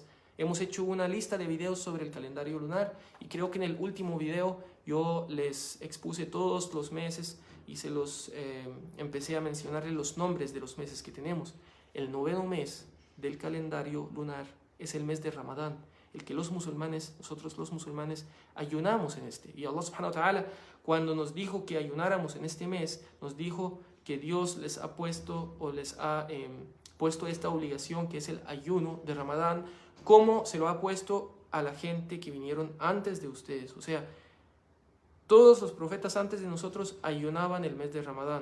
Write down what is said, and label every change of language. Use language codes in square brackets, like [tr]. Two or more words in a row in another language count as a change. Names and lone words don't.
[es] Hemos hecho una lista de videos sobre el calendario lunar, y creo que en el último video yo les expuse todos los meses y se los empecé a mencionarles los nombres de los meses que tenemos. El 9º mes del calendario lunar es el mes de Ramadán, el que los musulmanes, nosotros los musulmanes, ayunamos en este. [ar] Y الله سبحانه وتعالى, [es] cuando nos dijo que ayunáramos en este mes, nos dijo que Dios les ha puesto, o les ha puesto esta obligación, que es el ayuno de Ramadán, como se lo ha puesto a la gente que vinieron antes de ustedes. O sea, todos los profetas antes de nosotros ayunaban el mes de Ramadán.